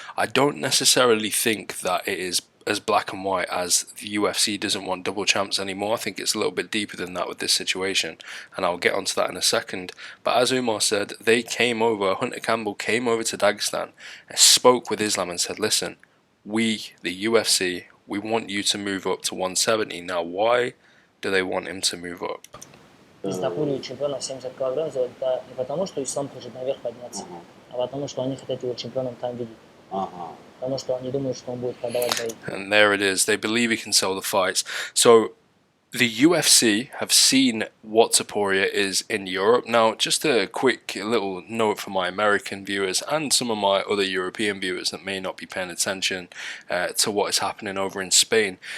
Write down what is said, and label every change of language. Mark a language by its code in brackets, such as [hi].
[en] I don't necessarily think that it is as black and white as the UFC doesn't want double champs anymore. I think it's a little bit deeper than that with this situation, and I'll get onto that in a second. But as Umar said, Hunter Campbell came over to Dagestan and spoke with Islam and said, listen, we, the UFC, we want you to move up to 170. Now, why do they want him to move up? [ru] Из Тоpuria чемпиона 70 килограмм сделать, да, не потому, что Ислам хочет наверх подняться, а потому, что они хотят его чемпионом там видеть. Потому что они думают, что он будет продавать бои. [en] And there it is. They believe he can sell the fights. So the UFC have seen what Topuria is in Europe. Now, just a quick little note for my American viewers and some of my other European viewers that may not be paying attention to what is happening over in Spain.